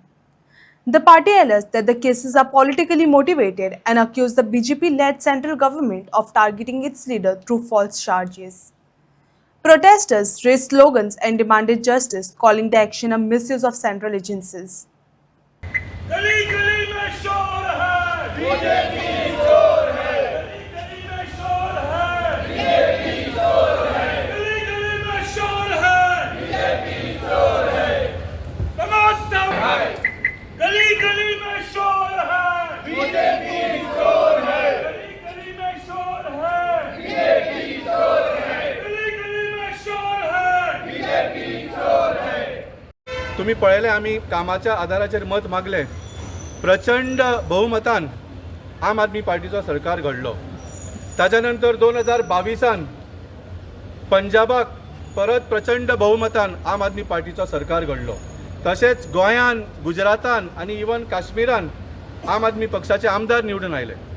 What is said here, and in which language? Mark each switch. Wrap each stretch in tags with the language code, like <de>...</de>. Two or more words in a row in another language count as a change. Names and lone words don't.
<en>The party alleged that the cases are politically motivated and accused the BJP-led central government of targeting its leader through false charges. Protesters raised slogans and demanded justice, calling the action a misuse of central agencies.</en> <hi>गली गली में शोर है बीजेपी चोर है गली गली में शोर है बीजेपी चोर है गली गली में शोर है बीजेपी चोर है तमाशा है गली गली में शोर है बीजेपी चोर है गली गली में शोर है बीजेपी चोर है गली गली में शोर है बीजेपी चोर है</hi> <kok>तुम्ही पळयले आम्ही कामाच्या आधाराचेर मत मागले प्रचंड बहुमतान आम आदमी पार्टीचो सरकार घडलो ताच्या नंतर 2022 पंजाबाक परत प्रचंड बहुमतान आम आदमी पार्टीचो सरकार घडलो तशेंच गोंयान गुजरातान आनी इवन काश्मीरान आम आदमी पक्षाचे आमदार निवडून आयले</kok>